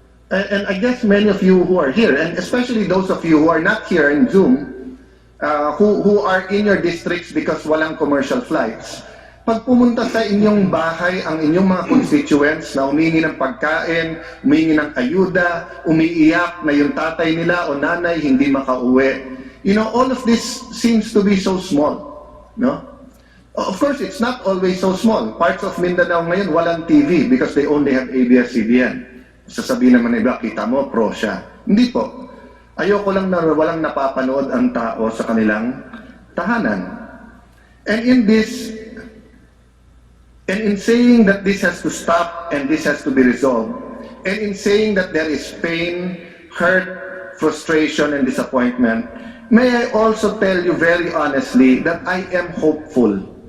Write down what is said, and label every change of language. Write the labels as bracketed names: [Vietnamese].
[English] And I guess many of you who are here, and especially those of you who are not here in Zoom, who are in your districts because [Filipino] walang commercial flights, pag pumunta sa inyong bahay ang inyong mga constituents na humingi ng pagkain, humingi ng ayuda, umiiyak na yung tatay nila o nanay hindi makauwi, [English] you know, all of this seems to be so small, no? Of course, it's not always so small. Parts of Mindanao [Filipino] ngayon walang [English] TV because they only have ABS CBN. [Filipino] Sasabihin naman na iba, kita mo, pro siya. Hindi po. Ayoko lang na walang napapanood ang tao sa kanilang tahanan. [English] And in saying that this has to stop and this has to be resolved, and in saying that there is pain, hurt, frustration, and disappointment, may I also tell you very honestly that I am hopeful